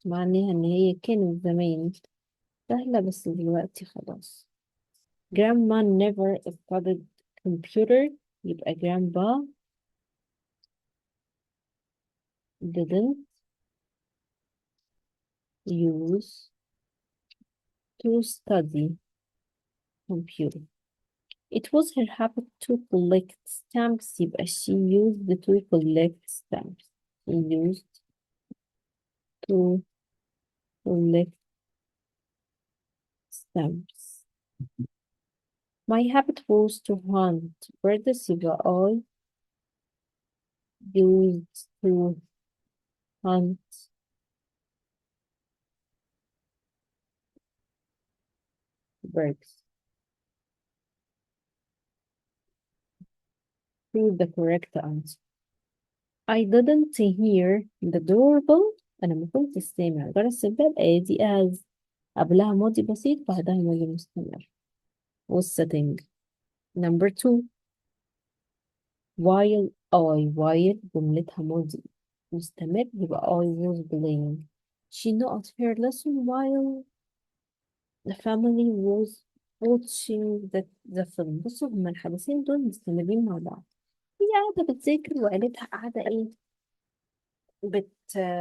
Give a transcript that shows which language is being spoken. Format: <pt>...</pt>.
<ar>معناها إن هي كانت زمان سهلة بس دلوقتي خلاص.</ar> <en>Grandma never studied computer. يبقى grandpa didn't use to study computer. It was her habit to collect stamps. يبقى she used to collect stamps. She used to collect stamps. My habit was to hunt birds. يبقى I used to hunt birds. Choose the correct answer. I didn't hear the doorbell.</en> <ar>أنا ما كنت سامع جرس الباب. أدي as قبلها ماضي بسيط بعدها ماضي مستمر.</ar> <en>was sitting. Number 2.</en> <ar>while جملتها ماضي مستمر يبقى</ar> <en>I was playing. She not her lesson while the family was watching the film.</en> <ar>بصوا هما الحدثين دول مستمرين مع بعض. هي قاعدة بتذاكر وقالتها قاعدة ايه بت...</ar>